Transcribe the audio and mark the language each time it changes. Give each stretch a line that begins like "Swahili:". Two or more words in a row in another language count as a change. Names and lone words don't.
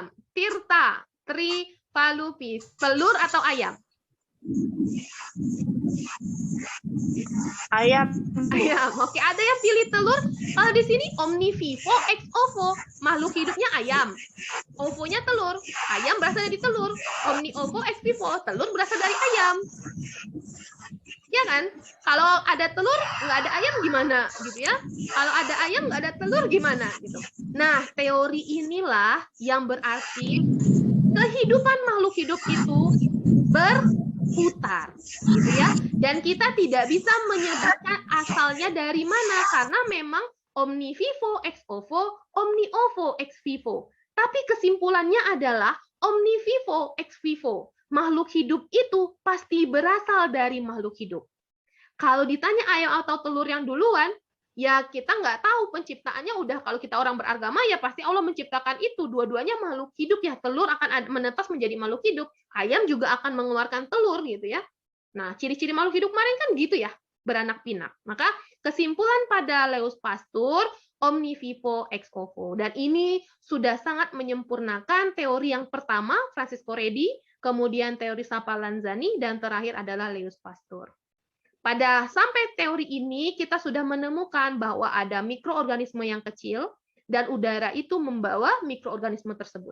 Indonesian: Tirta, Tripalupis, telur atau ayam? Ayam. Ayam. Oke, ada yang pilih telur. Kalau di sini
Latin: omnivivo ex ovo,
Indonesian: makhluk hidupnya ayam. Ovonya telur. Ayam berasal dari telur.
Latin: Omni ovo ex vivo,
Indonesian: telur berasal dari ayam. Ya kan? Kalau ada telur, nggak ada ayam gimana? Gitu ya. Kalau ada ayam, nggak ada telur gimana? Gitu. Nah, teori inilah yang berarti kehidupan makhluk hidup itu berputar, gitu ya. Dan kita tidak bisa menyebutkan asalnya dari mana, karena memang
Latin: omni vivo ex ovo, omni ovo ex vivo.
Indonesian: Tapi kesimpulannya adalah
Latin: omni vivo ex vivo.
Indonesian: Makhluk hidup itu pasti berasal dari makhluk hidup. Kalau ditanya ayam atau telur yang duluan, ya kita nggak tahu penciptaannya. Udah, kalau kita orang beragama ya pasti Allah menciptakan itu. Dua-duanya makhluk hidup ya. Telur akan menetas menjadi makhluk hidup. Ayam juga akan mengeluarkan telur gitu ya. Nah, ciri-ciri makhluk hidup kemarin kan gitu ya, beranak pinak. Maka kesimpulan pada Lewis Pasteur,
Latin: omni vivo ex ovo.
Indonesian: Dan ini sudah sangat menyempurnakan teori yang pertama, Francisco Redi, kemudian teori Sapalanzani, dan terakhir adalah Lewis Pasteur. Pada sampai teori ini, kita sudah menemukan bahwa ada mikroorganisme yang kecil, dan udara itu membawa mikroorganisme tersebut.